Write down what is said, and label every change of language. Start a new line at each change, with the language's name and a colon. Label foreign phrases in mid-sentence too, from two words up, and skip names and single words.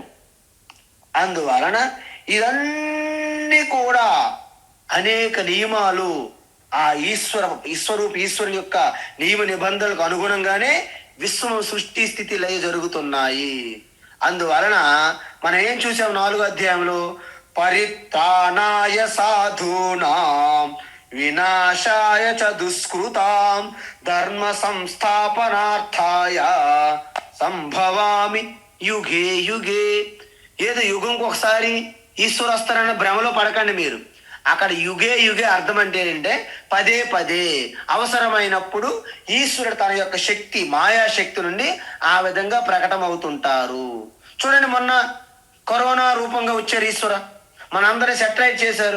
Telugu: అందువలన ఇవన్నీ కూడా అనేక నియమాలు ఆ ఈశ్వరుని యొక్క నియమ నిబంధనలకు అనుగుణంగానే విశ్వం సృష్టి స్థితి లయ జరుగుతున్నాయి. అందువలన మనం ఏం చూసాం 4వ అధ్యాయంలో,
Sanskrit: పరిత్రాణాయ సాధూనాం వినాశాయ చ దుష్కృతాం ధర్మ సంస్థాపనార్థాయ సంభవామి యుగే యుగే.
Telugu: ఏదో యుగంకి ఒకసారి ఈశ్వరు వస్తారన్న భ్రమలో పడకండి మీరు. అక్కడ
Sanskrit: యుగే యుగే
Telugu: అర్థం అంటే ఏంటంటే పదే పదే అవసరమైనప్పుడు ఈశ్వరుడు తన యొక్క శక్తి, మాయాశక్తి నుండి ఆ విధంగా ప్రకటన అవుతుంటారు. చూడండి, మొన్న కరోనా రూపంగా వచ్చారు ఈశ్వర, మనందరూ సెటరైట్ చేశారు.